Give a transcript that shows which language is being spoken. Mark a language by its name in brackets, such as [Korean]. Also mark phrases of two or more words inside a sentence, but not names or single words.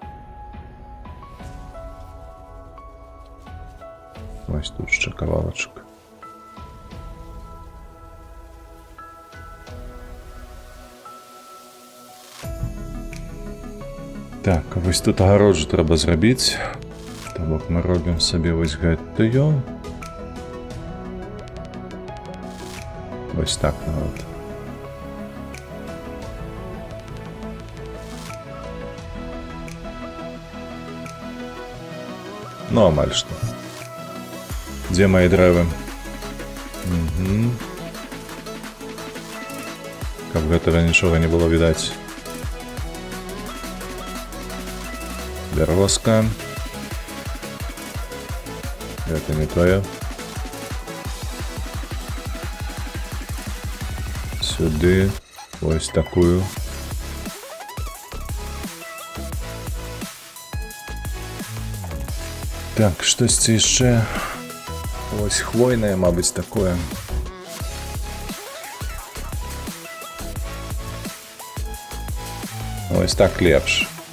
[Ukrainian] Ось тут ще кавалочок. Так, ось тут огороджу треба зробити. Так, ми робимо собі ось гэтую. Ось так, народ. [Belarusian] Ну, амаль что. [Russian] Где мои драйвы? Угу. Как бы этого ничего не было видать. Березка. Это не твое. Сюда. [Ukrainian] Ось такую. Так, щось ще. Ось хвойне, мабуть, такое. Ось так лепш.